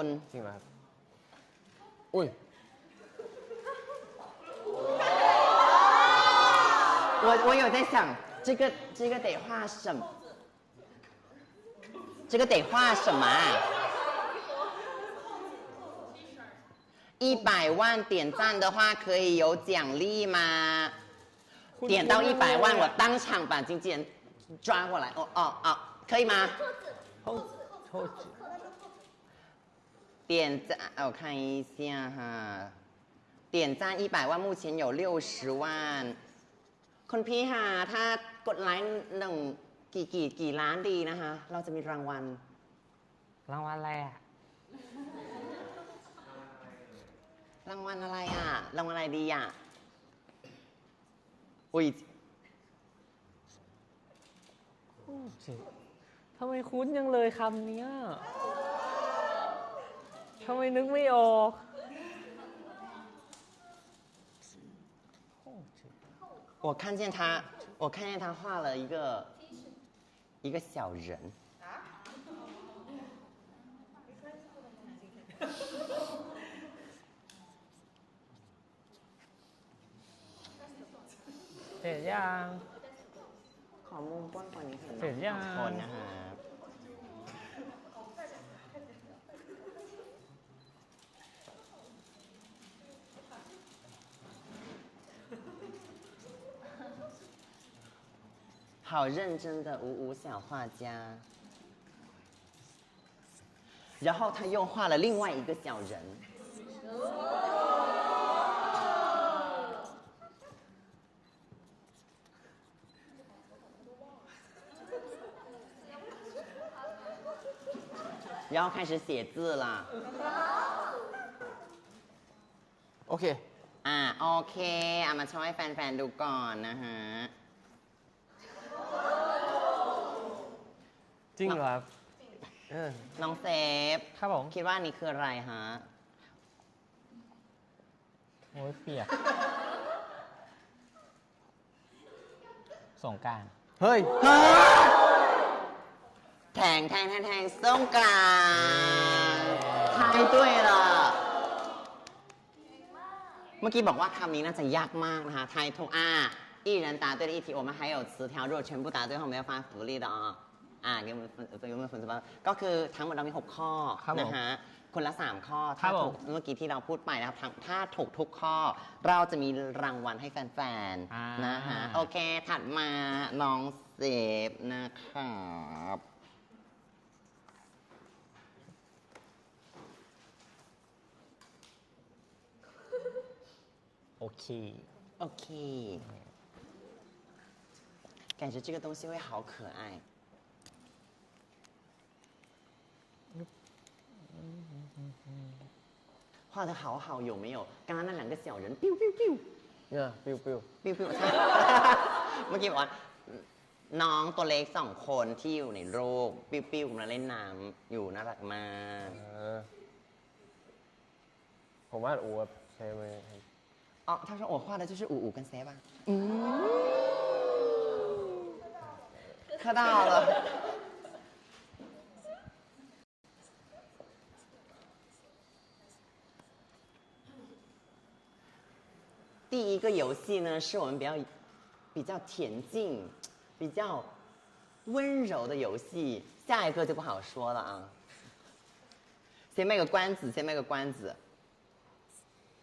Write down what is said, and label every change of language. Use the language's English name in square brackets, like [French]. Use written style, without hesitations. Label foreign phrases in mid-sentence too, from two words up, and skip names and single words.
[Thai] จริงเหรอครับ อุ้ย [Chinese] 我有在想，这个得画什么？这个得画什么啊？100万点赞的话可以有奖励吗？点到100万，我当场把经纪人抓过来。哦，可以吗？点赞，我看一下哈，点赞100万，目前有60万。 [Thai] คุณพี่ค่ะถ้ากดไลค์หนึ่งกี่ล้านดีนะคะ เราจะมีรางวัล รางวัลอะไรอ่ะ รางวัลอะไรอ่ะ รางวัลอะไรดีอ่ะ อุ้ย ทำไมคุ้นยังเลยคำเนี้ยทำไมนึกไม่ออก [Chinese] 我看见他画了一个小人。 [Thai] เสร็จยัง ขอมุมกว้างกว่านี้เห็น เสร็จยัง สองคนนะฮะ [Chinese] 好认真的五小画家，然后他又画了另外一个小人。然后开始写字了。 [Thai] โอเค โอเคมาโชว์ให้แฟนๆดูก่อนนะฮะ จริงเหรอครับ น้องเซฟ ครับผม คิดว่านี่คืออะไรฮะ โอ้ยเปียกสงกรานต์ เฮ้ย แทงสงกรานต์ทายด้วยล่ะ เมื่อกี้บอกว่าคำนี้น่าจะยากมากนะคะทายถูก [Chinese] 一人答对了一题我们还有词条如果全部答对的话我们要发福利的给我们粉丝 [Thai] บ้างก็คือทั้งหมดเรามี6ข้อ ครับผม นะฮะคนละ3ข้อ ครั ถ้า บผม ถูกเมื่อกี้ที่เราพูดไปนะครับถ้าถูกทุกข้อ เราจะมีรางวัลให้แฟนๆนะฮะโอเคถัดมาน้องเซฟนะครับ โอเค [Chinese] OK，感觉这个东西会好可爱。画的好好，有没有？刚刚那2个小人，biu biu biu [Thai] เนี่ยปิวปิว biu biu ใช่ เมื่อกี้บอกว่าน้องตัวเล็ก2 คนที่อยู่ในรูปปิ้วปิ้วกำลังเล่นน้ำอยู่น่ารักมาก ผมว่าอูแบบใช่ไหม [Chinese] 哦，他说我画的就是五跟谁吧？磕到了。第一个游戏呢，是我们比较恬静、比较温柔的游戏，下一个就不好说了啊。先卖个关子，先卖个关子。